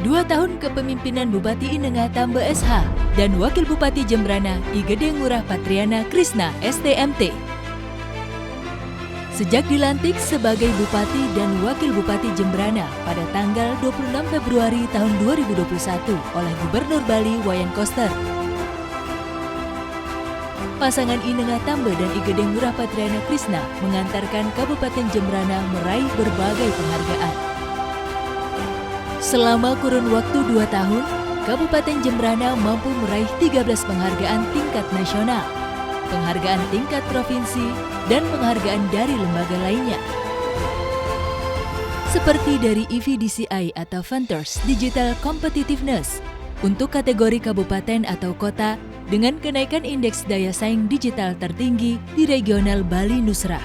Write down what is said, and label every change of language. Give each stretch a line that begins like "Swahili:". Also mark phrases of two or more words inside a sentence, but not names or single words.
Indonesian: tahun kepemimpinan Bupati Inengah Tambe SH dan Wakil Bupati Jembrana I Gede Ngurah Patriana Krisna STMT. Sejak dilantik sebagai Bupati dan Wakil Bupati Jembrana pada tanggal 26 Februari tahun 2021 oleh Gubernur Bali Wayan Koster, pasangan Inengah Tambe dan I Gede Ngurah Patriana Krisna mengantarkan Kabupaten Jembrana meraih berbagai penghargaan. Selama kurun waktu 2 tahun, Kabupaten Jembrana mampu meraih 13 penghargaan tingkat nasional, penghargaan tingkat provinsi, dan penghargaan dari lembaga lainnya. Seperti dari EVDCI atau Ventures Digital Competitiveness untuk kategori kabupaten atau kota dengan kenaikan indeks daya saing digital tertinggi di regional Bali Nusra.